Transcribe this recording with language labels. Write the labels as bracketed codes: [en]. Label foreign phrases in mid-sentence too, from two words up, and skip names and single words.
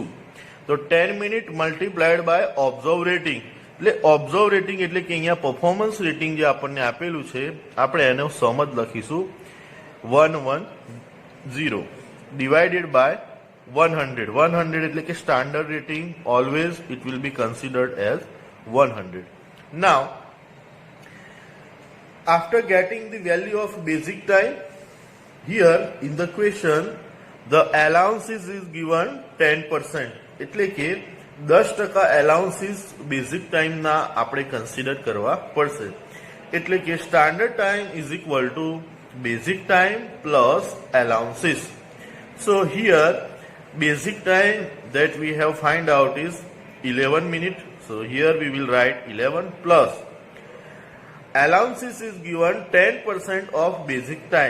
[gu] તો 10 [en] minute multiplied by observe rating, [gu] એટલે [en] observe rating [gu] એટલે કે અહીંયા [en] performance rating [gu] જે આપણને આપેલું છે આપણે એનો સમ જ લખીશું 110 [en] divided by [gu] 100. [en] 100 [gu] એટલે કે [en] standard rating, always it will be considered as 100. નાવ after getting the value of basic time, here in the question the allowances is given 10%. [gu] એટલે કે 10% [en] allowances basic time [gu] ના આપણે કન્સિડર કરવા પડશે. એટલે કે [en] standard time is equal to basic time plus allowances. So here basic time that we have find out is 11 minutes. So here we will write 11 plus allowances is given 10% of basic time.